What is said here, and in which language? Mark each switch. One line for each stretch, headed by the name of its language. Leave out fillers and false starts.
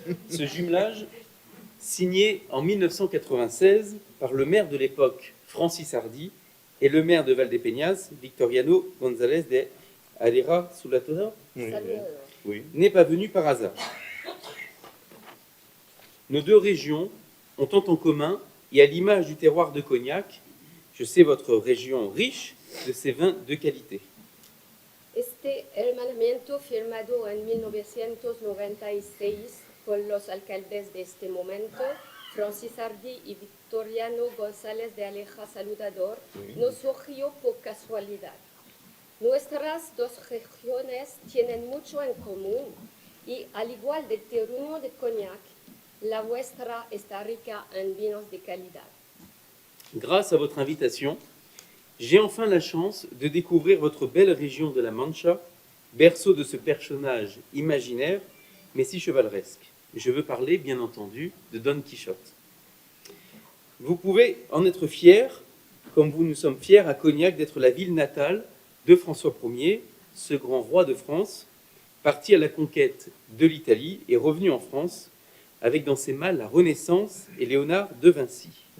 French: Ce jumelage, signé en 1996 par le maire de l'époque, Francis Hardy, et le maire de Valdepeñas, Victoriano González de Arera Sulatora, Oui, oui. n'est pas venu par hasard. Nos deux régions ont tant en commun, et à l'image du terroir de Cognac, je sais votre région riche de ses vins de qualité.
Spanish: Este hermanamiento firmado en 1996 por los alcaldes de este momento, Francis Hardy y Victoriano González de Aleja Saludador, no surgió por casualidad. Nuestras dos regiones tienen mucho en común y, al igual del terruño de Cognac, la vuestra está rica en vinos de calidad.
French: Grâce à votre invitation, j'ai enfin la chance de découvrir votre belle région de la Mancha, berceau de ce personnage imaginaire, mais si chevaleresque. Je veux parler, bien entendu, de Don Quichotte. Vous pouvez en être fiers, comme nous sommes fiers à Cognac d'être la ville natale de François Ier, ce grand roi de France, parti à la conquête de l'Italie et revenu en France avec dans ses mains la Renaissance et Léonard de Vinci.